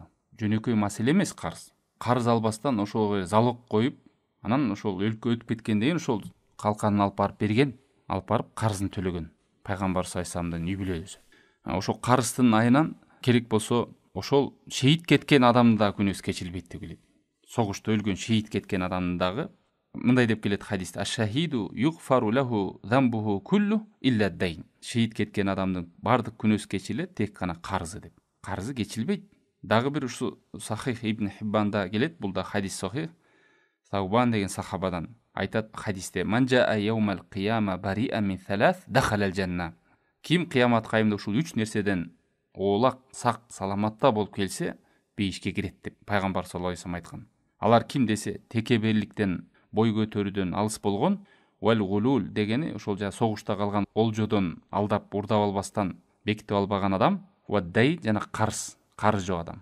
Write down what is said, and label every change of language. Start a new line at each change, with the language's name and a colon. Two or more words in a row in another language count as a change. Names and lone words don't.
Kyrgyz: Жөнөкөй маселе эмес карыз. Карыз албастан ошого залог коюп, анан ошол өлкө өтүп кеткенден кийин ошол калканын алып барып берген, алып барып карызын төлөгөн. Пайгамбар
Arabic: صلى الله عليه وسلم
Kyrgyz: үй бүлөсү. Ошол карыздын айынан керек болсо ошол шейит кеткен адамдын да күнөөсү кечирилбейт деп келет. Согушта өлгөн шейит кеткен адамдын дагы мындай деп келет хадисте:
Arabic: "الشهيد يغفر له ذنبه كله إلا الدين."
Kyrgyz: Шейит кеткен адамдын бардык күнөөсү кечирилет, тек гана карызы деп. Карызы кечирилбейт. Дагы бир ушу Сахих ибн Хиббанда келет, бул да хадис сахих. Саубан деген сахабадан айтат хадисте:
Arabic: "من جاء يوم القيامة بريئا من ثلاث دخل الجنة."
Kyrgyz: Ким кыямат кайымда ушул 3 нерседен оолак, сак, саламатта болуп келсе, бейишке кирет деп пайгамбар
Arabic: صلى الله عليه وسلم
Kyrgyz: айткан. Алар ким десе, текеберликтен, бой көтөрүүдөн алыс болгон,
Arabic: والغلول
Kyrgyz: дегени ошол жана согушта калган олжодон алдап урдап албастан бекитип албаган адам, ваддай жана карыз жок адам.